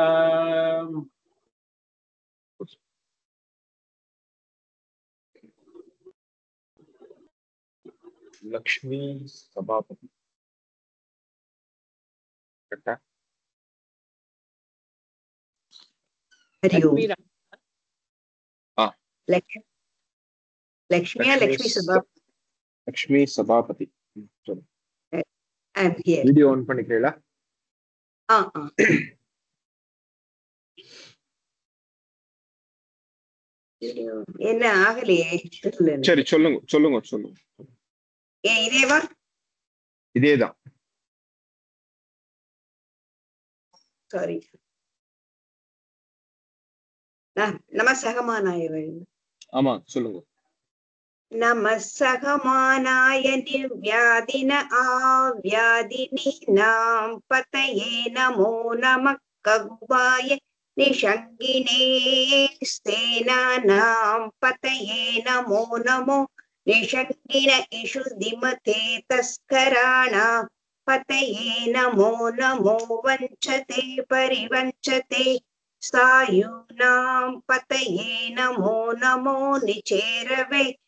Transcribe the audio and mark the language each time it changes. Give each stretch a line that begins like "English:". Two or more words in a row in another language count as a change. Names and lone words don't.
Sanskrit: लक्ष्मी सभापति कट्टा हरि ओम. लक्ष्मी सभापति चलो
English: I'm here.
Tamil: வீடியோ ஆன் பண்ணிக்கிறீங்களா? என்ன ஆகலையே? சரி சொல்லுங்க. இதேவா? இதேதான். சாரி. நம்ம சகமானாய. ஆமா சொல்லுங்க.
Sanskrit: नमस्सहमानाय निर्व्याधिन आव्याधिनीनां पतये नमो नमः कगुवाय निषङ्गिणे स्तेनानां पतये नमो नमो निषङ्गिण इषुधिमते तस्कराणां पतये नमो नमो वञ्चते परिवञ्चते सायूनां पतये नमो नमो निचेरवे